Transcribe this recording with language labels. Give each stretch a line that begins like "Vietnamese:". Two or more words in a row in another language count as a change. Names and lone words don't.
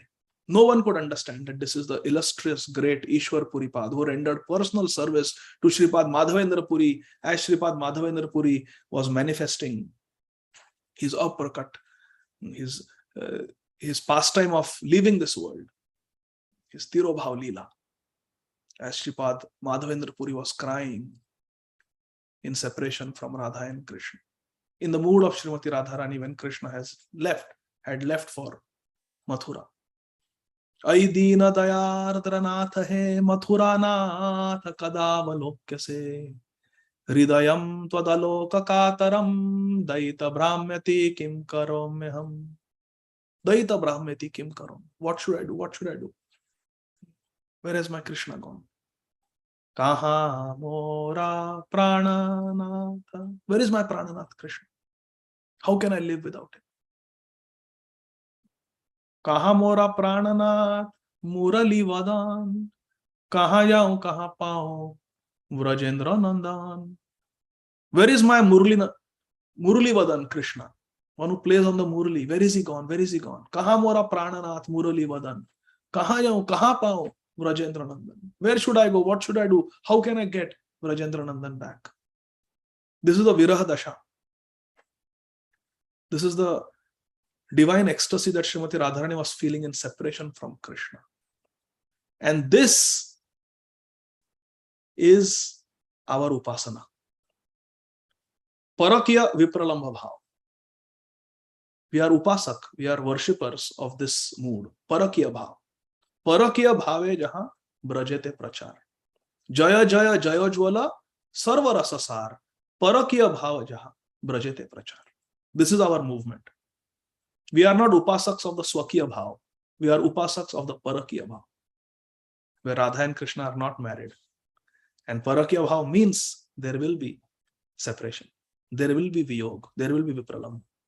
English: No one could understand that this is the illustrious, great Ishwar Puripad who rendered personal service to Sripad Madhavendra Puri as Sripad Madhavendra Puri was manifesting his uppercut, his pastime of leaving this world, his Tirobhav Leela, as Sripad Madhavendra Puri was crying in separation from Radha and Krishna. In the mood of Srimati Radharani when Krishna had left for Mathura.
Sanskrit: अयि दीन दयार्द्र नाथ हे मथुरा नाथ कदावलोक्यसे से हृदयं त्वदलोक कातरं दयित भ्राम्यति किं करोम्यहम्. दयित भ्राम्यति किं करोम्.
English: What should I do? What should I do? Where has my Krishna gone?
Bangla: কাহাঁ মোর প্রাণনাথ.
English: Where is my Prananath Krishna? How can I live without him?
Bangla: কাহাঁ মোর প্রাণনাথ মুরলী বদন. কাহাঁ যাঙ কাহাঁ পাঙ ব্রজেন্দ্র নন্দন.
English: Where is my Murali Vadan Krishna? One who plays on the Murali. Where is he gone? Where is he gone?
Bangla: কাহাঁ মোর প্রাণনাথ মুরলী বদন। কাহাঁ যাঙ কাহাঁ পাঙ ব্রজেন্দ্র নন্দন.
English: Where should I go? What should I do? How can I get Vrajendra Nandan back? This is the
Sanskrit: विरह दशा.
English: This is the divine ecstasy that Srimati Radharani was feeling in separation from Krishna. And this is our upasana.
Sanskrit: परकीय विप्रलम्भ भाव.
English: We are upasak, we are worshippers of this mood.
Sanskrit: परकीय भाव.
Bangla: পরকীয়া ভাবে যাহা ব্রজেতে প্রচার. জয় জয় জয় জ্বালা সর্ব রসসার. পরকীয়া ভাব যাহা ব্রজেতে প্রচার.
English: This is our movement. We are not upasaks of the
Sanskrit: स्वकीय भाव.
English: We are upasaks of the
Sanskrit: परकीय भाव,
English: where Radha and Krishna are not married. And
Sanskrit: परकीय भाव
English: means there will be separation. There will be Viyog. There will be Vipralam.